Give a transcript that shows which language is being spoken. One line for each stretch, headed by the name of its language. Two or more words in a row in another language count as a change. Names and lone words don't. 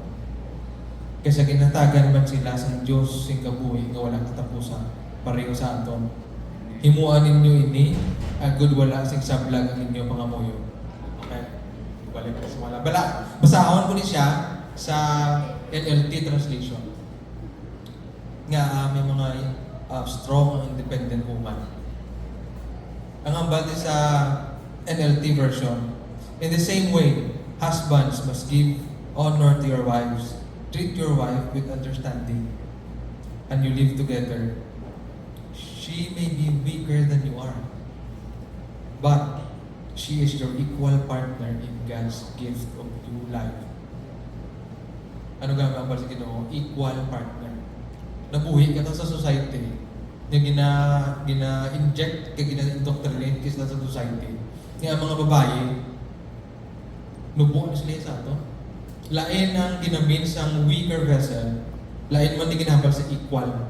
Hiligaynon: Kaysa ginatagan man sila sa Diyos sing kabuhi nga walang katapusan pareho sa aton. Himuan ninyo ini agud wala sing sablag ang inyo pangamuyo. Okay. Balik sa wala. Basahon ko ni siya sa NLT translation. Nga may mga
English: strong and independent woman.
Hiligaynon: Ang ambal sa
English: NLT version, in the same way, husbands must give honor to your wives. Treat your wife with understanding, and you live together. She may be weaker than you are, but she is your equal partner in God's gift of new life.
Hiligaynon: Ano nga ba sa Ginoo?
English: Equal partner.
Hiligaynon: Nabuhi ka sa society, na gina-inject, gina-indoctrinate ka sa society. Nga mga babae, nubuo na sila sa ito. Lain ang ginamin sa
English: weaker vessel,
Hiligaynon: lain man di ginambal sa equal.